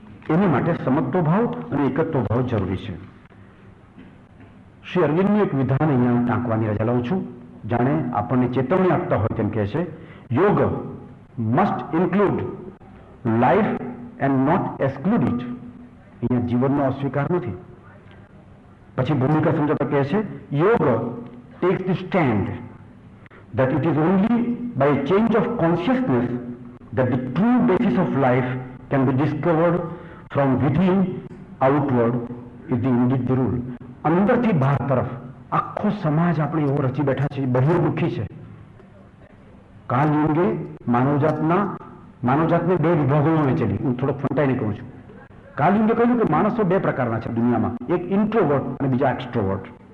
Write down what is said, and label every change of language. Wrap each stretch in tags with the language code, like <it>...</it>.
<gu>એની માટે સમત્વ ભાવ અને એકત્વ ભાવ જરૂરી છે. શ્રી અરવિંદનું એક વિધાન અહીંયા ટાંકવાની રજા લઉં છું. જાણે આપણને ચેતવણી આપતા હોય તેમ કહે છે,</gu> <en>Yoga must include life and not exclude it.</en> <gu>અહીંયા જીવનનો અસ્વીકાર નથી. પછી ભૂમિકા સમજાવતા કહે છે,</gu> <en>Yoga takes the stand that it is only by a change of consciousness that the true basis of life can be discovered from within outward is the indeed the rule.</en> <gu>અંદરથી બહાર તરફ આખો સમાજ આપણે એવો રચી બેઠા છે, બહિર્મુખી છે. કાલયુગે માનવજાતને બે વિભાગોમાં વહેંચેલી. હું થોડોક ફંટાઈને કહું છું. કાલયુગે કહ્યું કે માણસો બે પ્રકારના છે દુનિયામાં, એક ઇન્ટ્રોવર્ટ અને બીજા એક્સ્ટ્રોવર્ટ.</gu>